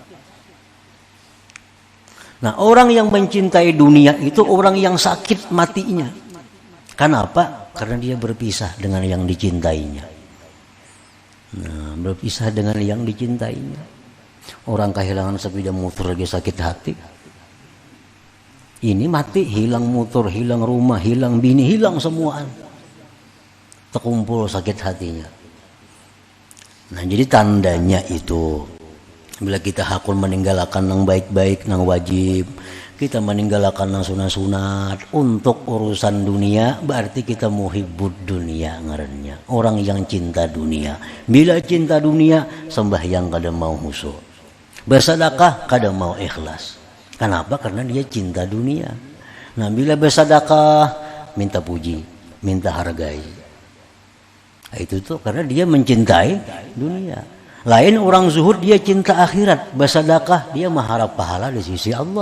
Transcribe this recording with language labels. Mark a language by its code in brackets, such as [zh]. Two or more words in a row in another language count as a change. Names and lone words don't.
[id] Nah, orang yang mencintai dunia itu orang yang sakit matinya. Kenapa? Karena dia berpisah dengan yang dicintainya. Nah, berpisah dengan yang dicintainya. Orang kehilangan sepeda motor lagi sakit hati. Ini mati, hilang motor, hilang rumah, hilang bini, hilang semuaan. Terkumpul sakit hatinya. Nah, jadi tandanya itu bila kita hakul meninggalkan yang baik-baik, yang wajib, kita meninggalkan sunat-sunat untuk urusan dunia, berarti kita [ar] muhibbud dunia [id] ngarannya. Orang yang cinta dunia. Bila cinta dunia, sembahyang kada mau khusyuk. Bersedekah kada mau ikhlas. Kenapa? Karena dia cinta dunia. Nah, bila bersedekah minta puji, minta hargai. Nah, itu tuh karena dia mencintai dunia. Lain orang zuhud dia cinta akhirat, bersedekah dia mengharap pahala di sisi Allah.